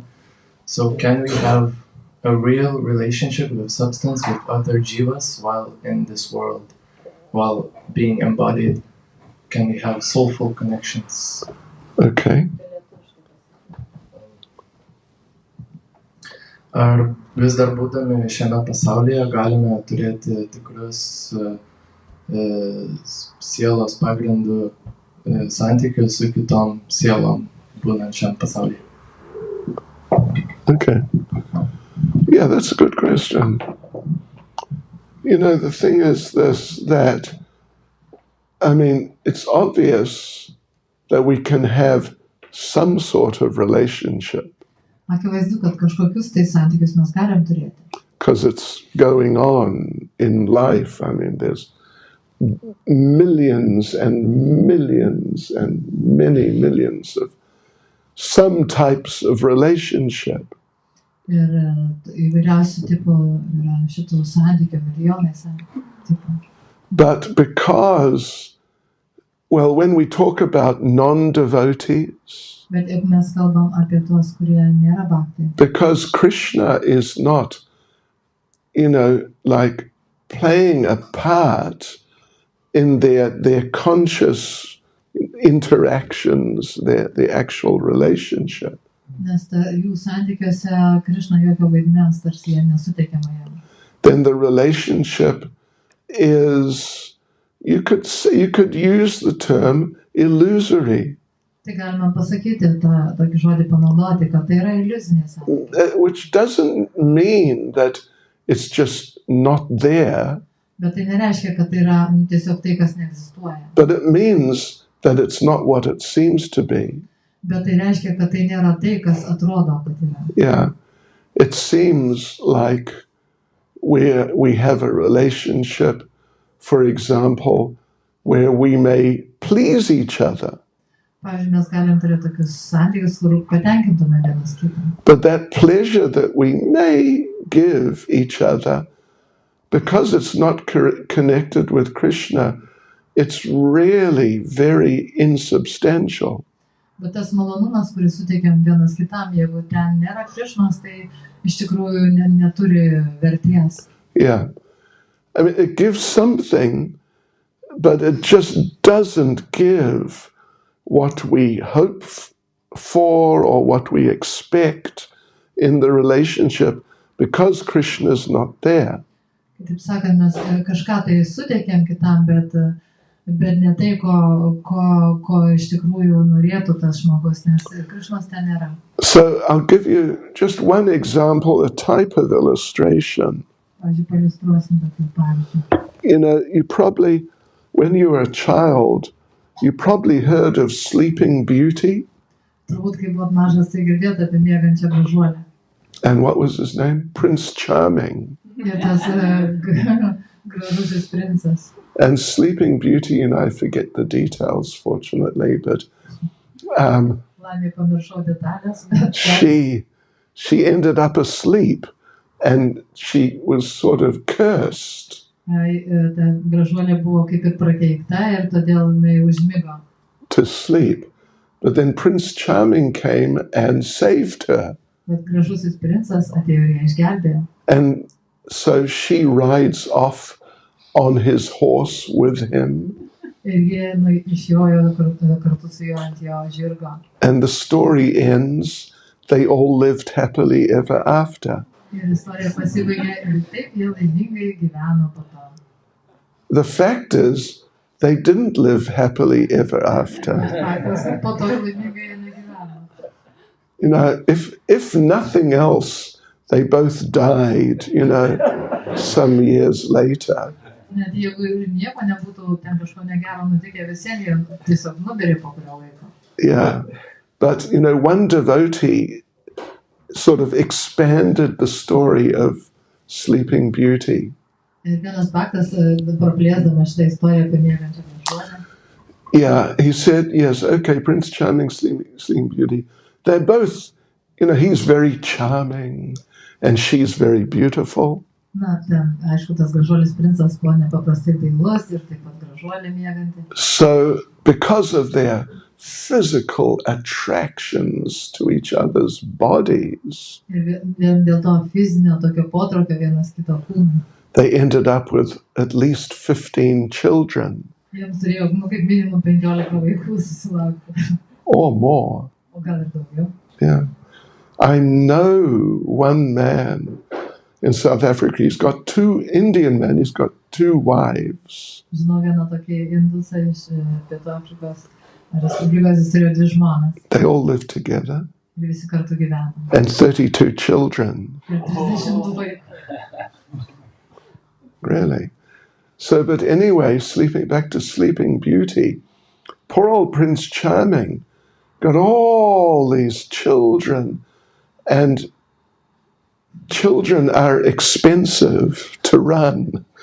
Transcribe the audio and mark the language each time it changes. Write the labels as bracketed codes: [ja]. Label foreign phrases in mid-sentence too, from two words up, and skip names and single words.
[en] So can we have a real relationship with substance with other jivas while in this world? while being embodied, can we have soulful connections? Okay. [lt] Ar vis dar būdami šiame pasaulyje galime turėti tikrus sielos pagrindų santykius su kitom sielom būnant šiam pasaulyje? [en] Okay. Yeah, that's a good question. You know, the thing is this, that, I mean, it's obvious that we can have some sort of relationship [lt] Akivaizdu, kad kažkokius tai santykius mes galim turėti. [en] because it's going on in life. I mean, there's millions and millions and many millions of some types of relationship. [lt] Ir įvairiausių tipų yra šitų santykių, milijonai tipų. [en] But because, well, when we talk about non-devotees, [lt] Bet jeigu mes kalbam apie tuos, kurie nėra bhaktai, [en] because Krishna is not, you know, like playing a part in their conscious interactions, their actual relationship, [lt] nes jų santykiuose Krišna jokio vaidmens tarsi jie nesuteikiama jam. [en] then the relationship is, you could use the term illusory, [lt] Tai galima pasakyti, tokį žodį panaudoti, kad tai yra iliuzinė santykiai. [en] which doesn't mean that it's just not there, [lt] Bet tai nereiškia, kad tai yra tiesiog tai, kas neegzistuoja. [en] but it means that it's not what it seems to be. [lt] Bet tai reiškia, kad tai nėra tai, kas atrodo, kad yra. [en] Yeah, it seems like we have a relationship, for example, where we may please each other, [lt] Pavyzdžiui, mes galim turėti tokius santykius, kur patenkintume vienas kitą. [en] but that pleasure that we may give each other, because it's not connected with Krishna, it's really very insubstantial. [lt] Bet tas malonumas, kurį suteikiam vienas kitam, jeigu ten nėra Krišnos, tai iš tikrųjų neturi vertės. [en] Yeah. I mean, it gives something, but it just doesn't give what we hope for or what we expect in the relationship because Krishna is not there. [lt] Taip sakant, mes kažką tai suteikiam kitam, bet ne tai, ko iš tikrųjų norėtų tas žmogus, nes Krišnos ten nėra. [en] So I'll give you just one example, a type of illustration. [lt] Pavyzdžiui, paliustruosim tokį pavyzdį. [en] You know, you probably, when you were a child, you probably heard of Sleeping Beauty. [lt] Turbūt, kai buvot mažas, tai girdėjote apie miegančią gražuolę. [en] And what was his name? Prince Charming. [lt] Ir tas gražusis princas. [en] And Sleeping Beauty, and I forget the details, fortunately, but [lt] Laimei pamiršau detalės, bet [en] she ended up asleep, and she was sort of cursed. [lt] ta gražuolė buvo kaip ir prakeikta ir todėl jinai užmigo. [en] To sleep. But then Prince Charming came and saved her. [lt] Bet gražusis princas atėjo ir ją išgelbėjo. [en] And so she rides off on his horse with him. [lt] Ir jie išjojo kartu su juo ant jo žirgo. [en] And the story ends, they all lived happily ever after. [lt] Ir istorija pasibaigė ir taip jie laimingai gyveno po to. [en] The fact is, they didn't live happily ever after. [lt] Faktas, po to laimingai jie negyveno. [en] You know, if nothing else, they both died, you know, some years later. [lt] Net jeigu ir nieko nebūtų ten kažko negero nutikę, visiems jie tiesiog numirė po kurio laiko. [en] Yeah. But, you know, one devotee sort of expanded the story of Sleeping Beauty. [lt] Ir vienas faktas, praplėsdamas šitą istoriją apie miegančią gražuolę. [en] Yeah, he said, yes, okay, Prince Charming, Sleeping Beauty. They're both, you know, he's very charming and she's very beautiful. [lt] Na, ten, aišku, tas gražuolis princas buvo nepaprastai dailus ir taip pat gražuolė mieganti. [en] So, because of their physical attractions to each other's bodies, [lt] Ir vien dėl to fizinio tokio potraukio vienas kito kūno. [en] they ended up with at least 15 children [lt] Jiems turėjo, kaip minimum 15 vaikų susilaukti. [en] or more. [lt] O gal ir daugiau. [en] Yeah. I know one man in South Africa, he's got 2 Indian men, he's got 2 wives. [lt] Žinau vieną tokį indusą iš Pietų Afrikos Respublikos, jis turėjo 2 žmonas. [en] They all live together. [lt] Ir visi kartu gyveno. [en] And 32 children. [lt] Ir 30 vaikų. [en] Really. So, but anyway, back to Sleeping Beauty, poor old Prince Charming got all these children, and children are expensive to run.